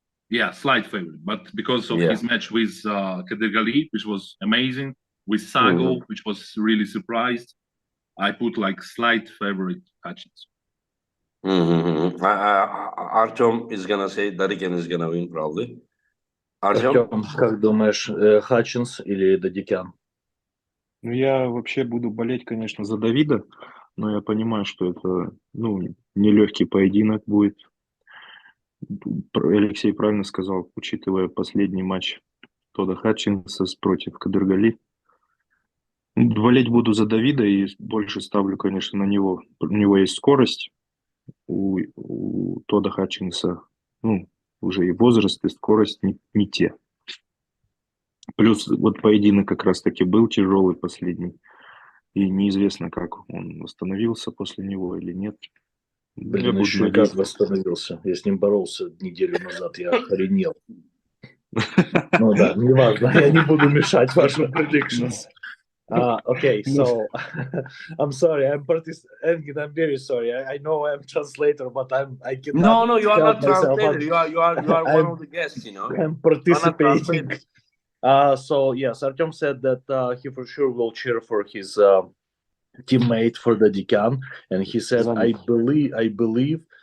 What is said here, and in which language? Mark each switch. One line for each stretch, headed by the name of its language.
English: Yeah, slight favorite, but because of his match with Kadirgali, which was amazing, with Sago, which was really surprised, I put like slight favorite Hutchins. Artem is gonna say Dadikan is gonna win probably. Artem,
Russian: как думаешь, Хатчинс или Дадикян? Ну, я вообще буду болеть, конечно, за Давида, но я понимаю, что это, ну, нелегкий поединок будет. Алексей правильно сказал, учитывая последний матч Тода Хатчинса против Кадыргали. Болеть буду за Давида и больше ставлю, конечно, на него. У него есть скорость, у Тода Хатчинса, ну, уже и возраст, и скорость не те. Плюс вот поединок как раз-таки был тяжелый последний, и неизвестно, как он восстановился после него или нет. Блин, еще и как восстановился. Я с ним боролся неделю назад, я охренел. Ну да, неважно, я не буду мешать вашим
English: predictions. Okay, so I'm sorry, I'm very sorry. I know I'm translator, but I cannot. No, you are not translator. You are one of the guests, you know. I'm participating. So yes, Artem said that he for sure will cheer for his teammate for the Dadikan, and he said, I believe